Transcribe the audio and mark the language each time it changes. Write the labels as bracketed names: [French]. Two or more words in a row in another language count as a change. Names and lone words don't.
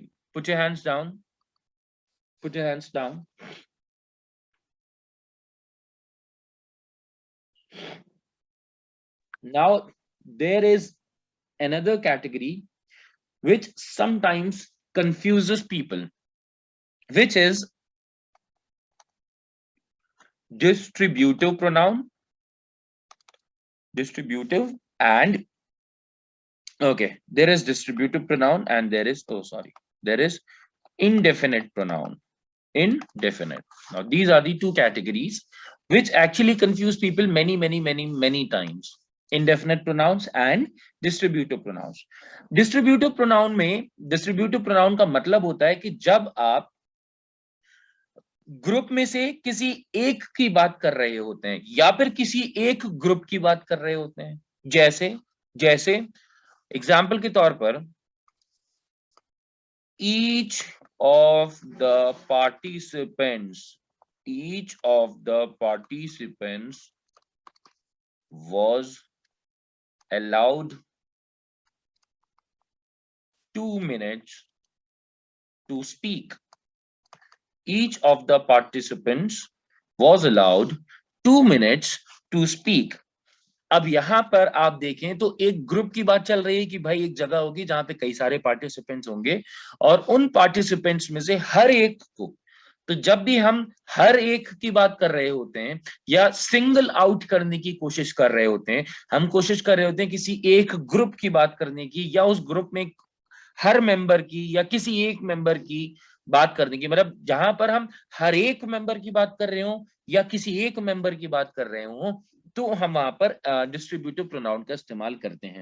[English] Put your hands down. Put your hands down. Now, there is another category which sometimes confuses people, which is distributive pronoun. Distributive and okay, there is distributive pronoun and there is there is indefinite pronoun. Indefinite. Now these are the two categories which actually confuse people many times. Indefinite pronouns and distributive pronouns. Distributive pronoun [Hindi] में [English] distributive pronoun [Hindi] का मतलब होता है कि जब आप ग्रुप में से किसी एक की बात कर रहे होते हैं या फिर किसी एक ग्रुप की बात कर रहे होते हैं, जैसे एग्जाम्पल के तौर पर [English] each of the participants was allowed 2 minutes to speak. Each of the participants was allowed 2 minutes to speak. [Hindi] अब यहां पर आप देखें तो एक ग्रुप की बात चल रही है कि भाई एक जगह होगी जहां पे कई सारे पार्टिसिपेंट्स होंगे और उन पार्टिसिपेंट्स में से हर एक को, तो जब भी हम हर एक की बात कर रहे होते हैं या [English] single out [Hindi] करने की कोशिश कर रहे होते हैं, हम कोशिश कर रहे होते हैं किसी एक ग्रुप की बात करने की या उस ग्रुप में हर मेंबर की या किसी एक मेंबर की बात करने की, मतलब जहां पर हम हर एक मेंबर की बात कर रहे हो या किसी एक मेंबर की बात कर रहे हो, तो हम वहां पर [English] distributive pronoun [Hindi] का इस्तेमाल करते हैं।